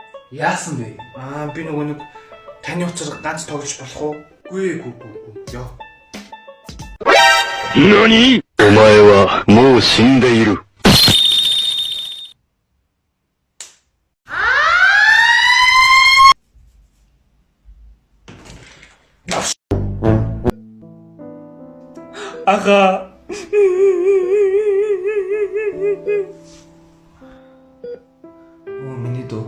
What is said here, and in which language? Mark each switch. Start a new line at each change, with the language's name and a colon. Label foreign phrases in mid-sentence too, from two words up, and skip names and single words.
Mongolian: Яасан бэ? Би нөгөө нэг таны уцаар ганц тоглож болох уу? Гүй. Яа. Нани?
Japanese: お前はもう死んでいる。
Mongolian: Ага. Миний дөө.